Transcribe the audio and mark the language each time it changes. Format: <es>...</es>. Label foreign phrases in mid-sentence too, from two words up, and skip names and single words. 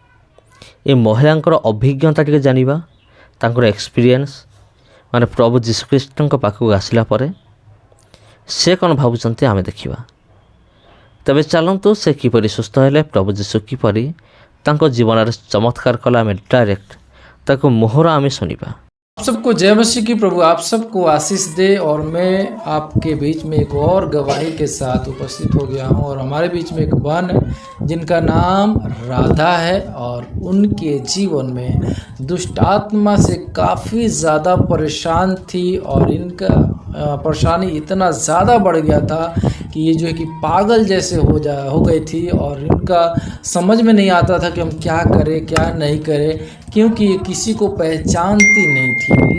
<or>ଏ ମହିଳାଙ୍କର ଅଭିଜ୍ଞତା ଟିକେ ଜାଣିବା, ତାଙ୍କର ଏକ୍ସପିରିଏନ୍ସ, ମାନେ ପ୍ରଭୁ ଯୀଶୁଖ୍ରୀଷ୍ଟଙ୍କ ପାଖକୁ ଆସିଲା ପରେ ସେ କ'ଣ ଭାବୁଛନ୍ତି ଆମେ ଦେଖିବା। ତେବେ ଚାଲନ୍ତୁ, ସେ କିପରି ସୁସ୍ଥ ହେଲେ, ପ୍ରଭୁ ଯୀଶୁ କିପରି ତାଙ୍କ ଜୀବନରେ ଚମତ୍କାର କଲା, ଆମେ ଡାଇରେକ୍ଟ ତାକୁ ମୁହଁର ଆମେ ଶୁଣିବା।</or> <hi>आप सबको जय मसीह की। प्रभु आप सबको आशीष दे। और मैं आपके बीच में एक और गवाही के साथ उपस्थित हो गया हूँ। और हमारे बीच में एक बहन है जिनका नाम राधा है, और उनके जीवन में दुष्ट आत्मा से काफ़ी ज़्यादा परेशान थी, और इनका परेशानी इतना ज़्यादा बढ़ गया था कि ये जो है कि पागल जैसे हो गई थी, और इनका समझ में नहीं आता था कि हम क्या करें क्या नहीं करें, क्योंकि ये किसी को पहचानती नहीं थी।</hi>